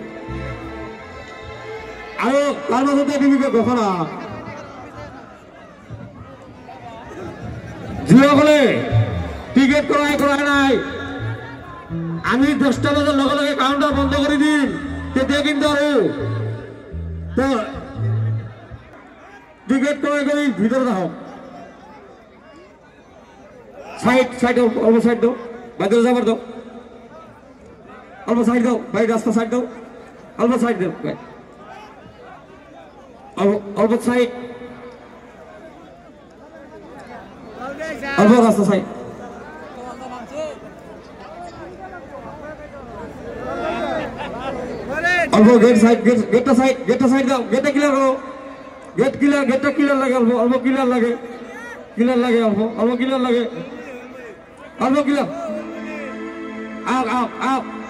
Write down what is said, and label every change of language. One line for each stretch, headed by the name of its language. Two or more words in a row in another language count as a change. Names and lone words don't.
Assamese: আৰু তাৰ মাজতে দিবিকে ঘোষণা যিসকলে টিকেট কৰাই নাই আমি 10টা বজাৰ লগে লগে কাউন্টাৰ বন্ধ কৰি দিম তেতিয়া কিন্তু আৰু টিকেট কৰি ভিতৰত আহক
Bangla: সাইড অল্প সাইড দাও বাইরে যাবার দাও অল্প সাইড দাও ভাই রাস্তা সাইড দাও অল্প সাইড দাও ভাই অল্প সাইড অল্প রাস্তা সাইড অল্প গেটটা সাইড দাও গেটটা ক্লিয়ার করো গেটটা ক্লিয়ার লাগে অল্প ক্লিয়ার লাগে অল্প ক্লিয়ার লাগে অল্প ক্লিয়ার আপ